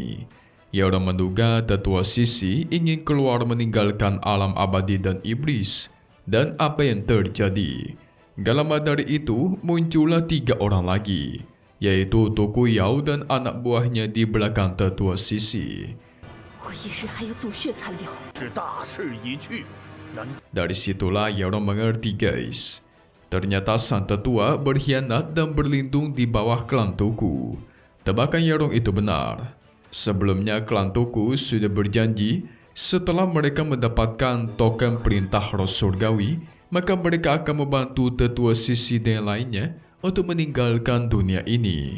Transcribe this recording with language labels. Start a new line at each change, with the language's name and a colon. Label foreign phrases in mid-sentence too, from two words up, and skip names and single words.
Indonesian: Yeron menduga tetua Sisi ingin keluar meninggalkan alam abadi dan iblis. Dan apa yang terjadi? Gak lama dari itu muncullah 3 orang lagi, yaitu Toku Yao dan anak buahnya di belakang tetua Sisi.
Chinese: 我一日还有祖血残留。是大势已去，难
Indonesian: Dari situlah Yeron mengerti guys. Ternyata sang tetua berkhianat dan berlindung di bawah klan Toku. Tebakan Yeron itu benar. Sebelumnya klan Toku sudah berjanji setelah mereka mendapatkan token perintah roh surgawi, maka mereka akan membantu tetua Sisi dan lainnya untuk meninggalkan dunia ini.